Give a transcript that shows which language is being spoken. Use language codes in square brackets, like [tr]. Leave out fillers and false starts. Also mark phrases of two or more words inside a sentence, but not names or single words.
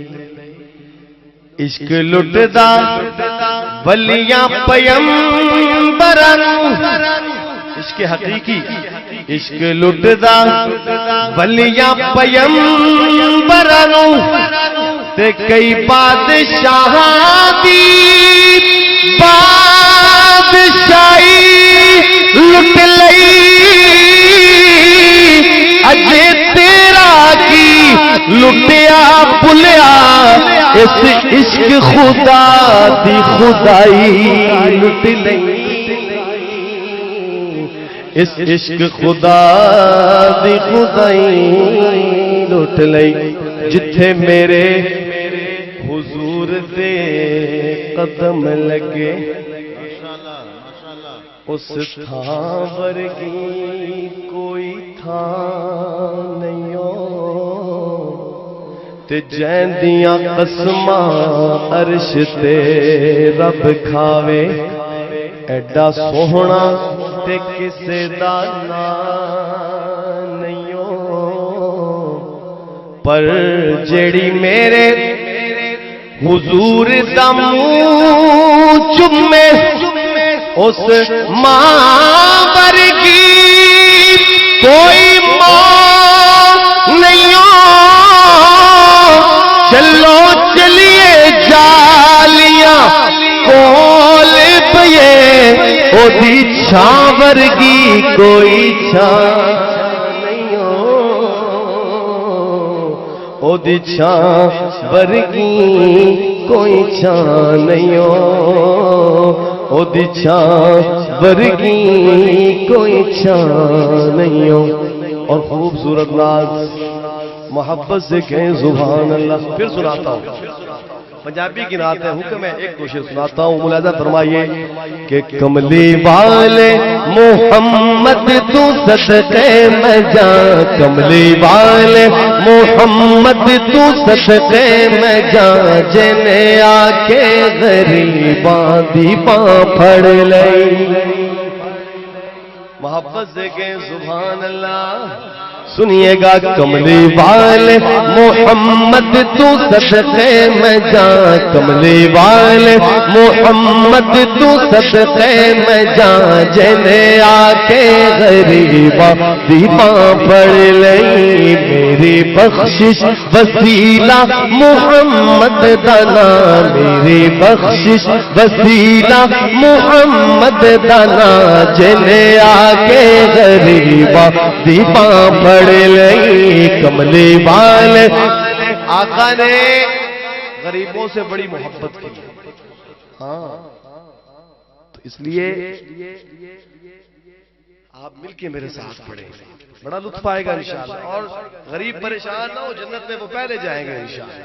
[pa] عشق لٹدا ولیاں پیمبراں نوں، عشق حقیقی، عشق لٹدا ولیاں پیمبراں نوں، تے کئی بادشاہاں دی بادشاہی لٹ لئی، اجے تیرا کی لٹیا بھلیا، اس عشق خدا دی خدائی لٹ لئی، اس عشق خدا دی خدائی لٹ لئی، جتھے میرے حضور دے قدم لگے، اس تھاں ورگی کوئی تھاں نہیں ہو، تے جیندیاں قسماں عرش تے رب کھاوے، ایڈا سوہنا تے کسے دا نام نہیں ہو، پر جیڑی میرے حضور دا منہ چومے، اس ماں ورگی کوئی ماں نہیں ہو، چلو چلیے جالیاں کول پیے، او دی چھاں ورگی کوئی چھاں نہیں ہو، او دی چھاں ورگی کوئی چھاں نہیں ہو، او دی چھاں ورگی کوئی چھاں نہیں ہو۔ [ur] اور خوبصورت ناز محبت سے کہیں [ar] سبحان اللہ۔ [ur] پھر سناتا ہوں، پنجابی کی نعت ہے، حکم ہے، ایک دو شعر سناتا ہوں، ملاحظہ فرمائیے کہ [pa] کملی والے محمد تو صدقے میں جاں، کملی والے محمد تو صدقے میں جاں، جنہیں آ کے غریباں دی باں پھڑ لئی۔ [ur] محبت سے کہیں [ar] سبحان اللہ، [ur] سنیے گا، [pa] کملی والے محمد تو صدقے میں جاں، کملی والے محمد تو صدقے میں جاں، جنہیں آ کے غریباں دی باں پھڑ لئی، میری بخشش وسیلہ محمد دانا، میری بخشش وسیلہ محمد دانا، جنہیں آ کے غریباں دی باں پھڑ لئی، کملی والے۔ [ur] آقا نے غریبوں سے بڑی محبت کی، ہاں، تو اس لیے آپ مل کے میرے ساتھ پڑھیں، بڑا لطف آئے گا انشاءاللہ. اور غریب پریشان نہ ہو، جنت میں وہ پہلے جائیں گے انشاءاللہ.